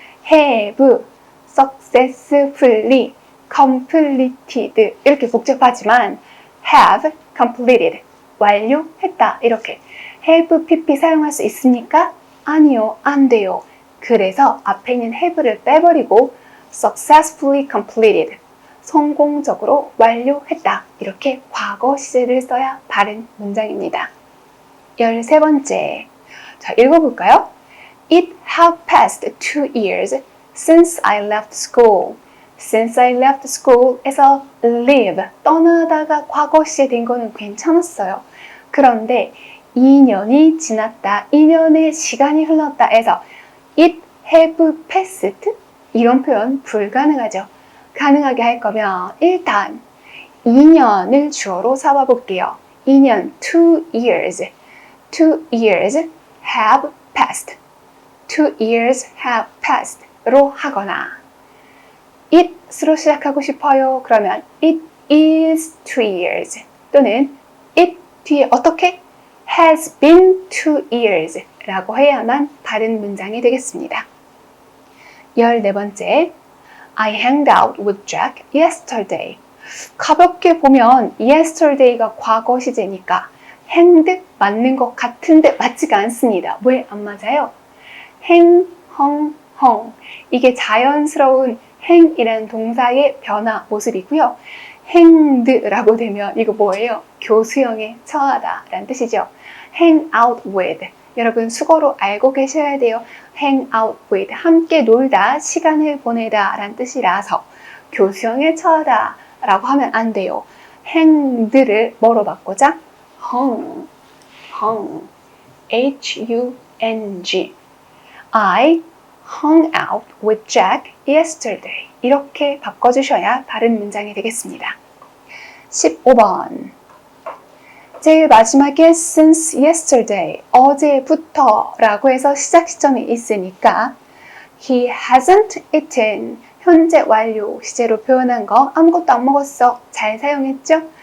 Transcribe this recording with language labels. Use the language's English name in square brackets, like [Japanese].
[English] have successfully completed [Korean] 이렇게 복잡하지만 have completed 완료했다 이렇게 have pp 사용할 수 있습니까? 아니요, 안 돼요. 그래서 앞에 있는 have를 빼버리고 successfully completed 성공적으로 완료했다 이렇게 과거 시제를 써야 바른 문장입니다. 13번째 자, 읽어볼까요? [English] It have passed 2 years since I left school. Since I left school [Korean] 에서 leave, 떠나다가 과거 시제 된 거는 괜찮았어요. 그런데 2년이 지났다, 2년의 시간이 흘렀다 해서 it have passed 이런 표현 불가능하죠. 가능하게 할 거면 일단 2년을 주어로 삼아 볼게요. [English] 2년, 2 years. 2 years have passed. 2 years have passed [Korean] 로 하거나 it으로 시작하고 싶어요. 그러면 it is 2 years 또는 it 뒤에 어떻게? [English] has been 2 years [Korean] 라고 해야만 바른 문장이 되겠습니다. [English] 14번째 I hanged out with Jack yesterday. [Korean] 가볍게 보면 yesterday가 과거 시제니까 hanged 맞는 것 같은데 맞지가 않습니다. 왜 안 맞아요? hang, hung, [English] hung. [Korean] 이게 자연스러운 행이라는 동사의 변화 모습이고요. hanged라고 되면 이거 뭐예요? 교수형에 처하다 라는 뜻이죠. [English] hang out with. [Korean] 여러분 수거로 알고 계셔야 돼요. [English] hang out with. [Korean] 함께 놀다, 시간을 보내다 라는 뜻이라서 교수형에 처하다 라고 하면 안 돼요. hanged를 뭐로 바꾸자? [English] hung. hung. H-U-N-G. I hung out with Jack yesterday. [Korean] 이렇게 바꿔주셔야 바른 문장이 되겠습니다. 15번. 제일 마지막에 since yesterday, 어제부터 라고 해서 시작 시점이 있으니까 [English] he hasn't eaten, [Korean] 현재 완료 시제로 표현한 거 아무것도 안 먹었어. 잘 사용했죠?